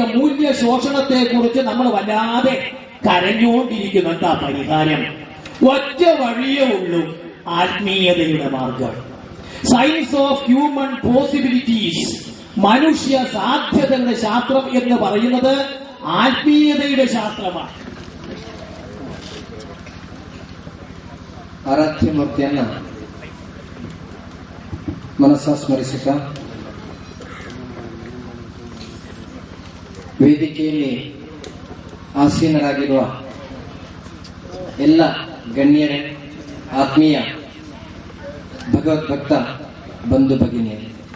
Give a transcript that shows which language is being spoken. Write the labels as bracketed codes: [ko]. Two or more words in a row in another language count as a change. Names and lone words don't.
[ml] മൂല്യ ശോഷണത്തെ കുറിച്ച് നമ്മൾ വല്ലാതെ കരഞ്ഞുകൊണ്ടിരിക്കുന്നു. എന്താ പരിഹാരം? ഒറ്റ വഴിയേ ഉള്ളൂ, ആത്മീയതയുടെ മാർഗം. [en] science of human possibilities, [ml] മനുഷ്യ സാധ്യതകളുടെ ശാസ്ത്രം എന്ന് പറയുന്നത് ആത്മീയതയുടെ ശാസ്ത്രമാണ്. [kn] ಆರಾಧ್ಯ ಮನಸ್ಸ ಸ್ಮರಿಸುತ್ತಾ ವೇದಿಕೆಯಲ್ಲಿ ಆಸೀನರಾಗಿರುವ ಎಲ್ಲ ಗಣ್ಯರೇ, ಆತ್ಮೀಯ ಭಗವದ್ಭಕ್ತ ಬಂಧು ಭಗಿನಿಯರೇ,